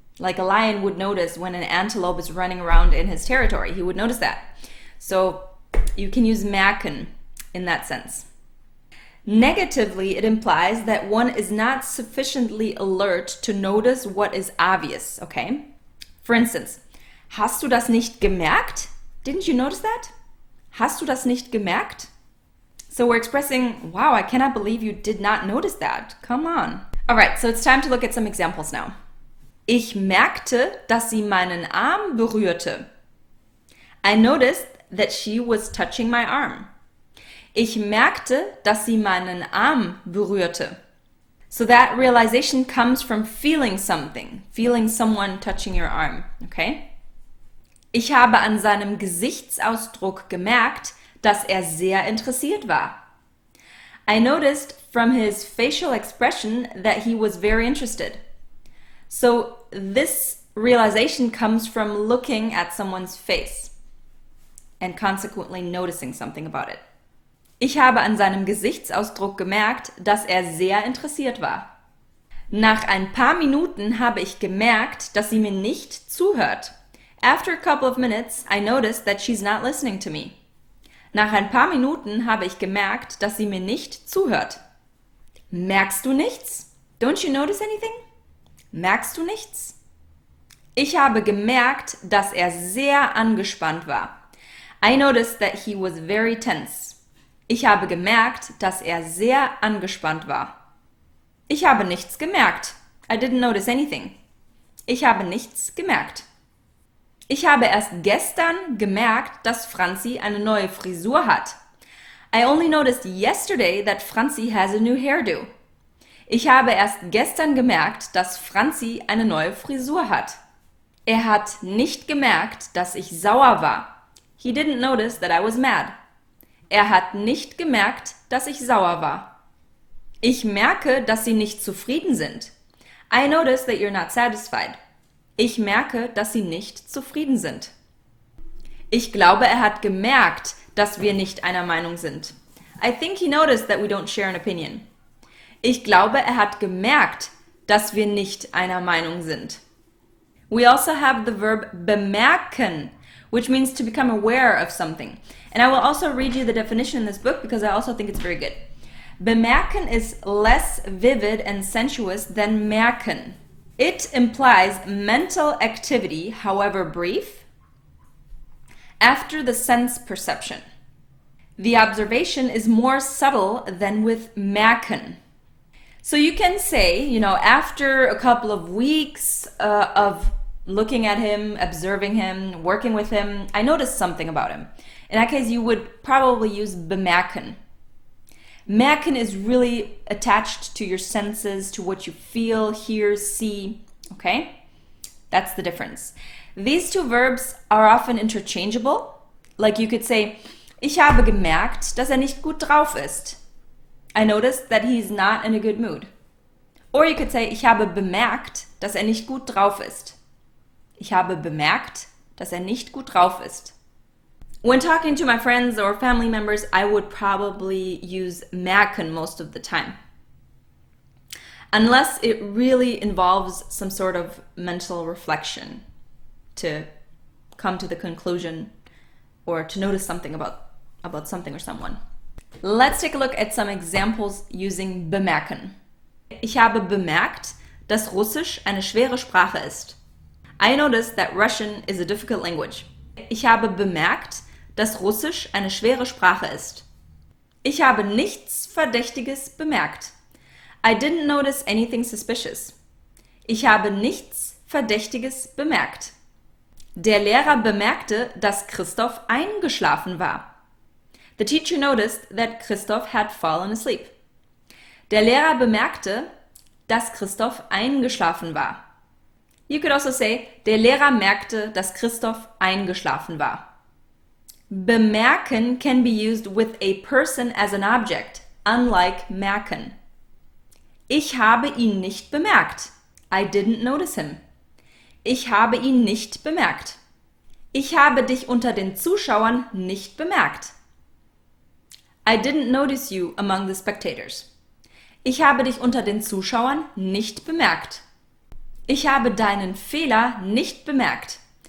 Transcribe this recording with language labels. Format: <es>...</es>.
<en>Like a lion would notice when an antelope is running around in his territory. He would notice that. So you can use merken in that sense. Negatively, it implies that one is not sufficiently alert to notice what is obvious, okay? For instance,</en> <de>hast du das nicht gemerkt?</de> <en>Didn't you notice that?</en> <de>Hast du das nicht gemerkt?</de> <en>So we're expressing, wow, I cannot believe you did not notice that. Come on. All right, so it's time to look at some examples now.</en> <de>Ich merkte, dass sie meinen Arm berührte.</de> <en>I noticed that she was touching my arm.</en> <de>Ich merkte, dass sie meinen Arm berührte.</de> <en>So that realization comes from feeling something, feeling someone touching your arm, okay?</en> <de>Ich habe an seinem Gesichtsausdruck gemerkt, dass er sehr interessiert war.</de> <en>I noticed from his facial expression that he was very interested. So this realization comes from looking at someone's face and consequently noticing something about it.</en> <de>Ich habe an seinem Gesichtsausdruck gemerkt, dass er sehr interessiert war. Nach ein paar Minuten habe ich gemerkt, dass sie mir nicht zuhört.</de> <en>After a couple of minutes, I noticed that she's not listening to me.</en> <de>Nach ein paar Minuten habe ich gemerkt, dass sie mir nicht zuhört. Merkst du nichts?</de> <en>Don't you notice anything?</en> <de>Merkst du nichts? Ich habe gemerkt, dass er sehr angespannt war.</de> <en>I noticed that he was very tense.</en> <de>Ich habe gemerkt, dass er sehr angespannt war. Ich habe nichts gemerkt.</de> <en>I didn't notice anything.</en> <de>Ich habe nichts gemerkt. Ich habe erst gestern gemerkt, dass Franzi eine neue Frisur hat.</de> <en>I only noticed yesterday that Franzi has a new hairdo.</en> <de>Ich habe erst gestern gemerkt, dass Franzi eine neue Frisur hat. Er hat nicht gemerkt, dass ich sauer war.</de> <en>He didn't notice that I was mad.</en> <de>Er hat nicht gemerkt, dass ich sauer war. Ich merke, dass Sie nicht zufrieden sind.</de> <en>I notice that you're not satisfied.</en> <de>Ich merke, dass Sie nicht zufrieden sind. Ich glaube, er hat gemerkt, dass wir nicht einer Meinung sind.</de> <en>I think he noticed that we don't share an opinion.</en> <de>Ich glaube, er hat gemerkt, dass wir nicht einer Meinung sind.</de> <en>We also have the verb bemerken, which means to become aware of something. And I will also read you the definition in this book because I also think it's very good. Bemerken is less vivid and sensuous than merken. It implies mental activity, however brief, after the sense perception. The observation is more subtle than with merken. So you can say, after a couple of weeks of looking at him, observing him, working with him, I noticed something about him. In that case, you would probably use bemerken. Merken is really attached to your senses, to what you feel, hear, see, okay? That's the difference. These two verbs are often interchangeable. Like you could say,</en> <de>ich habe gemerkt, dass er nicht gut drauf ist.</de> <en>I noticed that he's not in a good mood. Or you could say,</en> <de>ich habe bemerkt, dass er nicht gut drauf ist. Ich habe bemerkt, dass er nicht gut drauf ist.</de> <en>When talking to my friends or family members, I would probably use merken most of the time. Unless it really involves some sort of mental reflection to come to the conclusion or to notice something about something or someone. Let's take a look at some examples using bemerken.</en> <de>Ich habe bemerkt, dass Russisch eine schwere Sprache ist.</de> <en>I noticed that Russian is a difficult language.</en> <de>Ich habe bemerkt, dass Russisch eine schwere Sprache ist. Ich habe nichts Verdächtiges bemerkt.</de> <en>I didn't notice anything suspicious.</en> <de>Ich habe nichts Verdächtiges bemerkt. Der Lehrer bemerkte, dass Christoph eingeschlafen war.</de> <en>The teacher noticed that Christoph had fallen asleep.</en> <de>Der Lehrer bemerkte, dass Christoph eingeschlafen war.</de> <en>You could also say,</en> <de>der Lehrer merkte, dass Christoph eingeschlafen war.</de> <en>Bemerken can be used with a person as an object, unlike merken.</en> <de>Ich habe ihn nicht bemerkt.</de> <en>I didn't notice him.</en> <de>Ich habe ihn nicht bemerkt. Ich habe dich unter den Zuschauern nicht bemerkt.</de> <en>I didn't notice you among the spectators.</en> <de>Ich habe dich unter den Zuschauern nicht bemerkt. Ich habe deinen Fehler nicht bemerkt.</de>